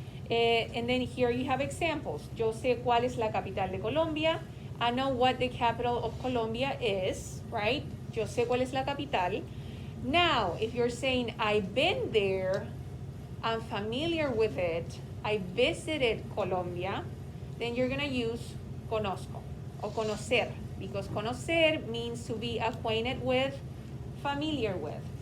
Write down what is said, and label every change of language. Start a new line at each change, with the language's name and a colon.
English: And then here you have examples.
Spanish: Yo sé cuál es la capital de Colombia.
English: I know what the capital of Colombia is, right? Yo sé cuál es la capital. Now, if you're saying, I've been there, I'm familiar with it, I visited Colombia, then you're going to use conozco o conocer, because conocer means to be acquainted with, familiar with.